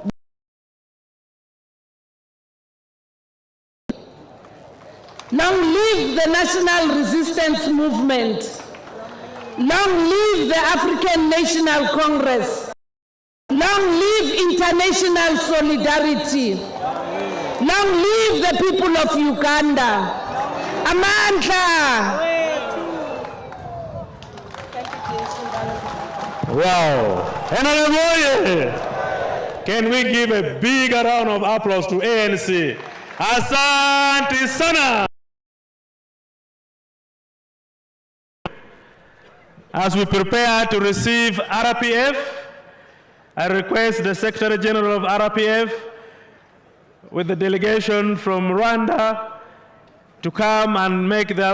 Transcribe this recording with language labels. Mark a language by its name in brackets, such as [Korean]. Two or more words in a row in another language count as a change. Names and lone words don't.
[English] Long live the National Resistance Movement. Long live the African National Congress. Long live international solidarity. Long live the people of Uganda. Amandla! Wow. NRM, can we give a big round of applause to ANC? [Swahili] Asante sana. [English] As we prepare to receive RPF, I request the Secretary General of RPF with the delegation from Rwanda to come and make